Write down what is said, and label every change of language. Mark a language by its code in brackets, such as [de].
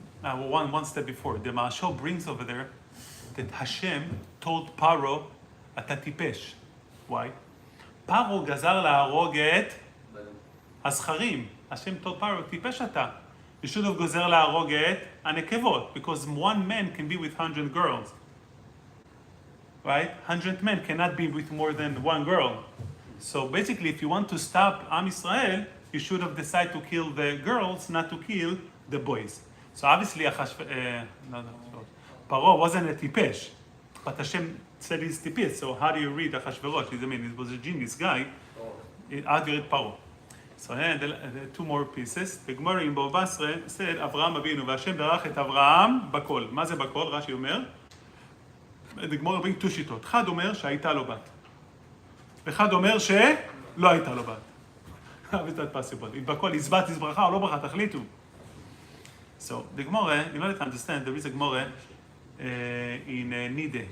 [en] One step before, the Maharsha brings over there that Hashem told Paro, [he] אתה טיפש. [en] Why? [he] Paro גזר להרוג את הזכרים. [en] Hashem told Paro, [he] טיפש אתה. [en] You should have גוזר להרוג את הנקבות, because one man can be with 100 girls. Right? 100 men cannot be with more than one girl. So basically, if you want to stop Am Yisrael, you should have decided to kill the girls, not to kill the boys. So obviously, Paro wasn't a tipesh, but Hashem said he's tipesh. So how do you read Achashverosh? I mean, he was a genius guy. How do you read Paro? So the two more pieces. The Gemara in Bobasra said, Avraham Avinu, [he] והשם ברך את אברהם בכל. מה זה בכל? רש"י אומר. [en] The Gemara brings two שיטות. [he] אחד אומר שהייתה לו בת. ואחד אומר שלא הייתה לו בת. [en] How is that possible? [he] If בכל is בת, is ברכה או לא ברכה, תחליטו. [en] So the Gemara, in order to understand, there is a Gemara in Nide.